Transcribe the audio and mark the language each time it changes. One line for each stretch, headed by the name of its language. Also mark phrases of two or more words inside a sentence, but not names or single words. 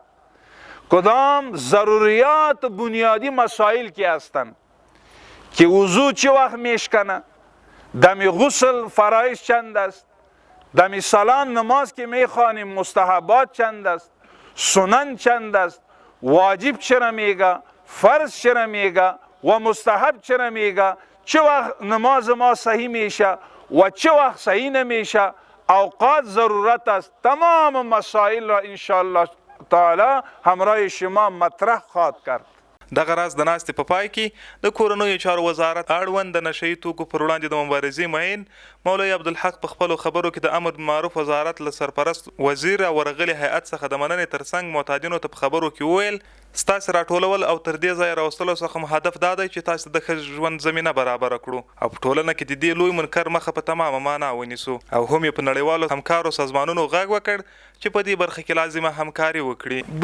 Persian: کدام ضروریات بنیادی مسائل که هستند که وضو چه وقت میشکنه، دمی غسل فرایض چند است، دمی سلام نماز که میخوانیم مستحبات چند است، سنن چند است، واجب چرا میگه، فرض چرا میگه و مستحب چرا میگه، چه وقت نماز ما صحیح میشه و چه وقت صحیح نمیشه، اوقات ضرورت است. تمام مسائل را
Arabic: انشاءالله تعالی
Persian: همراه شما مطرح خواهد کرد.
Pashto: دغه راز د ناستې په پای کې د کورنیو چارو وزارت اړوند د نشئی توکو پر وړاندې د مبارزې معین مولوي عبدالحق په خپلو خبرو کې د امر بالمعروف وزارت له سرپرست وزیر او ورغلي هیئت څخه د مننې ترڅنګ معتادینو ته په خبرو کې وویل ستاسو راټولول او تر دې ځایه راوستلو څخه مو هدف دا دی چې تاسو د ښه ژوند زمینه برابره کړو او په ټولنه کې د دې لوی منکر مخه په تمامه معنا ونیسو او هم یې په نړیوالو همکارو سازمانونو غږ وکړ چې په دې برخه کې لازمه همکاري وکړي.